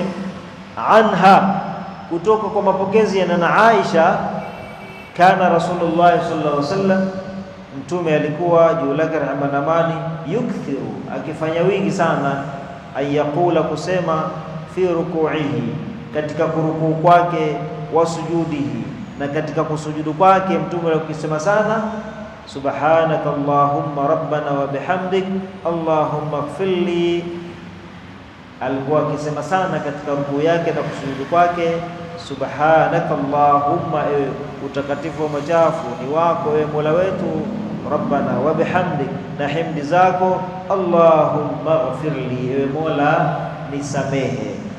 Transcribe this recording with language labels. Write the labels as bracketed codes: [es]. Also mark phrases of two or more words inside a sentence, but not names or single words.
[sw] anha, kutoka kwa mapokezi ya nana Aisha, [ar] كان رسول الله صلى الله عليه وسلم, [sw] mtume alikuwa juu lake rehema na amani, yukthiru, akifanya wingi sana, ayaqula, kusema, [ar] في ركوعه, [sw] katika kurukuu kwake, [ar] وسجوده, [sw] na katika kusujudu kwake mtume akisema sana [ar] سبحانك اللهم ربنا وبحمدك اللهم اغفر لي. [sw] Alikuwa akisema sana katika rukuu yake na kusujudu kwake, [ar] سبحانك اللهم, [sw] ewe utakatifu wa machafu ni wako ewe Mola wetu, [ar] ربنا وبحمدك, [sw] na himdi zako, [ar] اللهم اغفر لي, [sw] ewe Mola nisamehe.